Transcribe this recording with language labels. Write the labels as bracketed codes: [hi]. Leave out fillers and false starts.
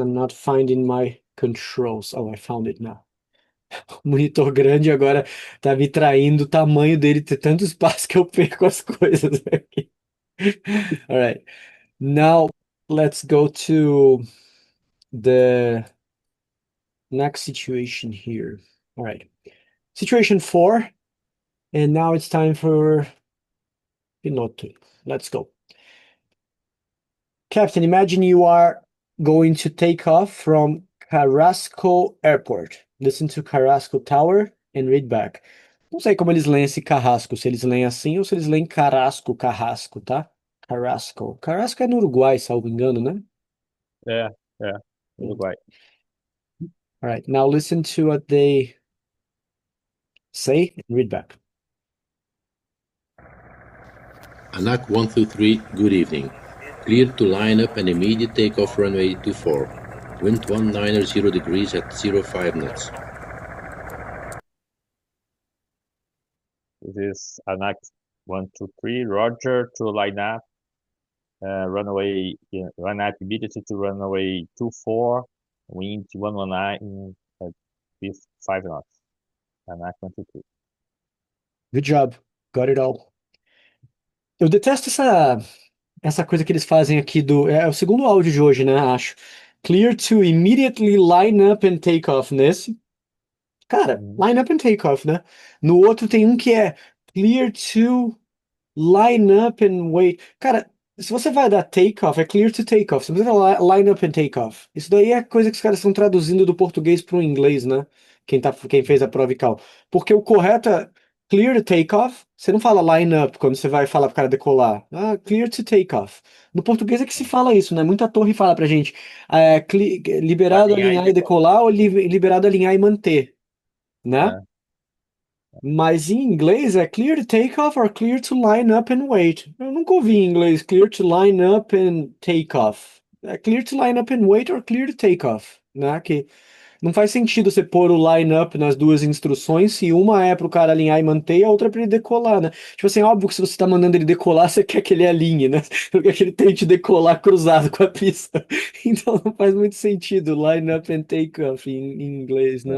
[en] I'm not finding my controls. Oh, I found it now. O monitor grande agora tá me traindo o tamanho dele ter tanto espaço que eu perco as coisas aqui. All right. Now let's go to the next situation here. All right. Situation 4. And now it's time for Pinotto. Let's go. Captain, imagine you are going to take off from Carrasco Airport. Listen to Carrasco Tower and read back. [pt] Não sei como eles leem esse carrasco, se eles leem assim ou se eles leem carrasco, tá? Carrasco. Carrasco é no Uruguai, salvo engano, né? Uruguai. [en] All right, now listen to what they say and read back. Anak 123, good evening. Cleared to line up an immediate takeoff runway 24. Wind 190 degrees at 05 knots. This is Anak 123, Roger, to line up. Runway, run up immediately to runway 24, wind 119 at 5 knots. Anak 123. Good job. Got it all. [pt] Eu detesto essa coisa que eles fazem aqui é o segundo áudio de hoje, né? Acho. [en] Clear to immediately line up and take off [pt] nesse. Cara, Uhum. [en] line up and take off, [pt] né? No outro tem um que é [en] clear to line up and wait. [pt] Cara, se você vai dar take off, é [en] clear to take off. [pt] Se você vai [en] line up and take off. [pt] Isso daí é coisa que os caras estão traduzindo do português para o inglês, né? Quem fez a prova e cal. Porque o correto é [en] clear to take off. [pt] Você não fala line up quando você vai falar pro cara decolar. Ah, [en] clear to take off. [pt] No português é que se fala isso, né? Muita torre fala pra gente. Liberado Alinhar e alinhar e decolar ou liberado alinhar e manter, né? É. Mas em inglês é [en] clear to take off or clear to line up and wait. [pt] Eu nunca ouvi em inglês [en] clear to line up and take off. [pt] É [en] clear to line up and wait or clear to take off, [pt] né? Que não faz sentido você pôr o line up nas duas instruções se uma é para o cara alinhar e manter e a outra é para ele decolar, né? Tipo assim, óbvio que se você está mandando ele decolar, você quer que ele alinhe, né? Você quer que ele tente decolar cruzado com a pista. Então não faz muito sentido [en] line up and take off [pt] em inglês, né?